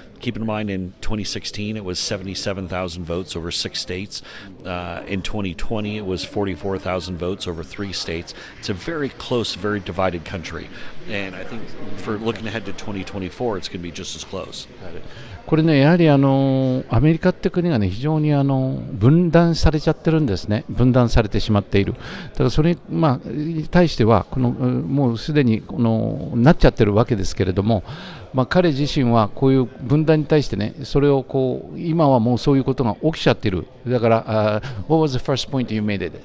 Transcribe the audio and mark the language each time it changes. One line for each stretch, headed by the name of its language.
English: Keep in mind, in 2016, it was 77,000 votes over 6 states. In 2020, it was 44,000 votes over 3 states. It's a very close, very divided country. And I think for looking ahead to 2024, it's going to be just as close.
Japanese: これね、やはりアメリカって国がね、非常に分断されちゃってるんですね。分断されてしまっている。だからそれに対してはもうすでになっちゃってるわけですけれども、彼自身はこういう分断に対してね、それを今はもうそういうことが起きちゃってる。
English: だから、What was the first point you made?